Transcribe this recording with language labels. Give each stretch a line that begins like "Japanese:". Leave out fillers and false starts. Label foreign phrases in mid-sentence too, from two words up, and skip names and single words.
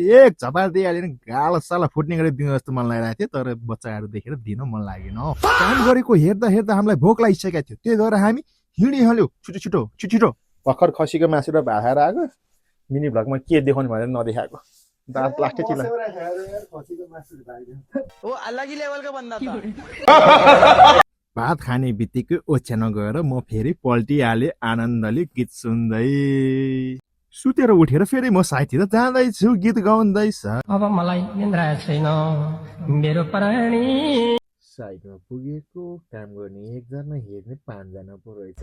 Nepali: एक झपार दिइहाल्यो भने गालो साला फुट्ने गरी दिनु जस्तो मन लागिरहेको थियो। तर बच्चाहरू देखेर दिन मन लागेन। काम गरेको हेर्दा हेर्दा हामीलाई भोक लागिसकेको थियो। त्यही भएर हामी हिँडिहाल्यो छिटो छिटो छिटो छिटो। भर्खर खसीको मासु र भात खाएर आएको। मिनी भ्लगमा के देखाउनु भनेर नदेखाएको। दाँत प्लास्टिक चिला
Hindi: वो अलग ही लेवल का बंदा था।
Nepali: भात खाने बित्तिकै ओछ्यान गएर म फेरि पल्टिहालेँ आनन्दले गीत सुन्दै। सुतेर उठेर फेरि म साइडतिर जाँदैछु गीत गाउँदैछ। अब मलाई निन्द्रा छैन मेरो प्राणी। साइडमा पुगेको काम गर्ने एकजना हेर्ने 5 जना पो रहेछ।